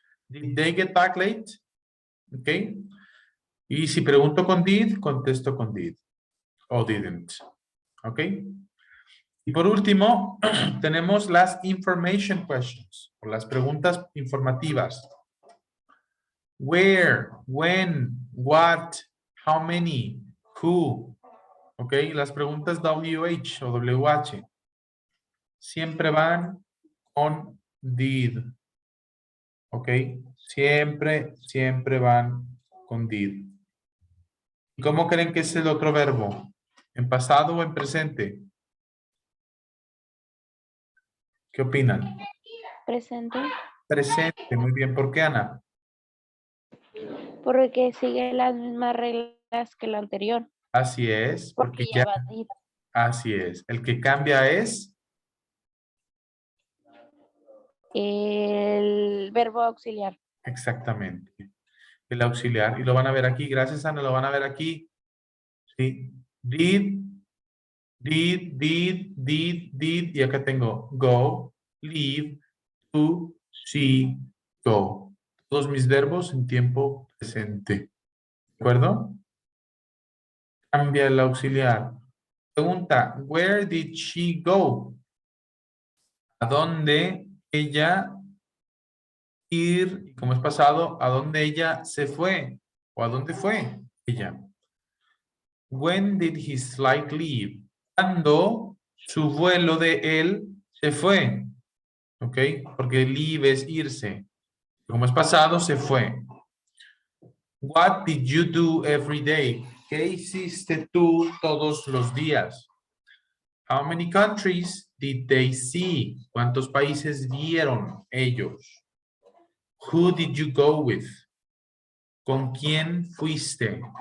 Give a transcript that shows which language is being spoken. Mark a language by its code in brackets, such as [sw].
[en] Did they get back late? [es] ¿Ok? Y si pregunto con did, contesto con did. O didn't. ¿Ok? Y por último, tenemos las [en] information questions, [es] o las preguntas informativas. [en] Where, when, what, how many, who. ¿Ok? [es] Las preguntas WH o WH siempre van con did. ¿Ok? Siempre van con did. ¿Y cómo creen que es el otro verbo? ¿En pasado o en presente? ¿Qué opinan? Presente. Presente, muy bien. ¿Por qué, Ana? Porque sigue las mismas reglas que la anterior. Así es, Porque porque ya va a ir. así es. El que cambia es El verbo auxiliar. exactamente el auxiliar. Y lo van a ver aquí. Gracias, Ana, lo van a ver aquí. Sí. Did. Y acá tengo go, leave, to, see, go. Todos mis verbos en tiempo presente. ¿De acuerdo? Cambia el auxiliar. Pregunta, [en] where did she go? [es] ¿A dónde ella ir? Y como es pasado, ¿a dónde ella se fue? ¿O a dónde fue ella? [en] When did his flight leave? [es] ¿Cuándo su vuelo de él se fue? ¿Ok? Porque leave es irse. Como es pasado, se fue. [en] What did you do every day? [es] ¿Qué hiciste tú todos los días? [en] How many countries did they see? [es] ¿Cuántos países vieron ellos? [en] Who did you go with? [es] ¿Con quién fuiste?